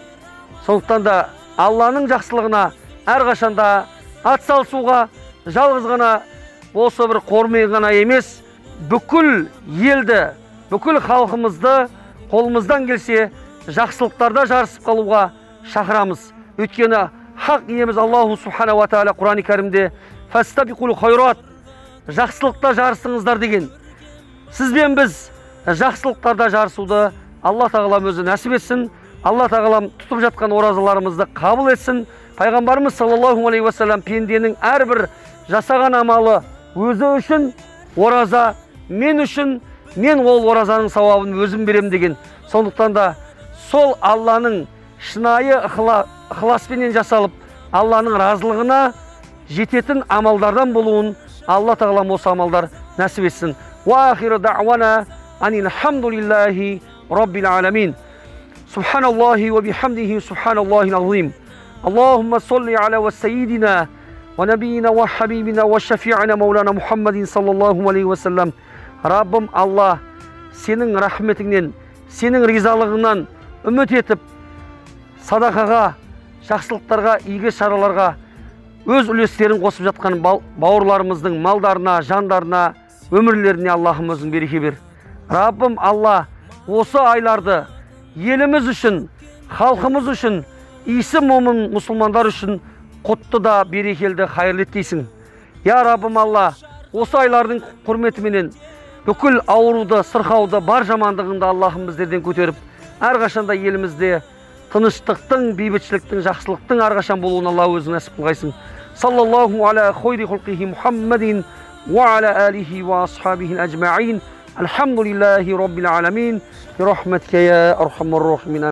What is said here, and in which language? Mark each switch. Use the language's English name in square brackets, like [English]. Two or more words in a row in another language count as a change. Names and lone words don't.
[Kazakh] Сондықтан да Алланың жақсылығына әрқашанда атсалысуға, жалғыз ғана осы бір қормен ғана емес, бүкіл елді, бүкіл халқымызды қолымыздан келсе жақсылықтарда жарысып қалуға шақырамыз. Өйткені хақ иеміз [Arabic] الله سبحانه وتعالى [Kazakh] Құран-ы кәрімде [Arabic] فاستبقوا الخيرات, [Kazakh] жақсылықта жарысыңыздар деген. Сізбен біз жақсылықтарда жарысуды Алла тағалам өзі нәсіп етсін. Алла тағалам тұтып жатқан оразаларымызды қабыл етсін. Пайғамбарымыз [Arabic] صلى الله عليه وسلم [Kazakh] пенденің әрбір жасаған амалы өзі үшін ораза, мен үшін, мен ол оразаның сауабын өзім берем деген. Сондықтан да сол Алланың шынайы ықыласпенен жасалып, Алланың разылығына жететін амалдардан болуын Алла тағалам осы амалдар нәсіп етсін. [Arabic] وآخر دعوانا أن الحمد لله رب العالمين. سبحان الله وبحمده سبحان الله العظيم. اللهم صل على وسيدنا ونبينا وحبيبنا وشفيعنا مولانا محمد صلى الله عليه وسلم. [Kazakh] Раббым Алла, сенің рахметіңнен, сенің ризалығыңнан үміт етіп, садақаға, жақсылықтарға, игі шараларға өз үлестерін қосып жатқан бауырларымыздың малдарына, жандарына, өмірлеріне Аллахымыздың береке бер. Раббым Алла осы айларды еліміз үшін, халқымыз үшін, исі момын мұсылмандар үшін құтты да берекелді хайырлы еттейсің. Я Раббым Алла, осы айлардың құрметіменен бүкіл ауруды, сырқауды, бар жамандығында Аллахым біздерден көтеріп, әрқашанда елімізде тыныштықтың, бейбітшіліктің, жақсылықтың әрқашан болуын Алла өзің нәсіп қылғайсың. [Arabic] صلى الله على خير خلقه محمد وعلى آله وأصحابه أجمعين. الحمد لله رب العالمين. برحمتك يا أرحم الراحمين.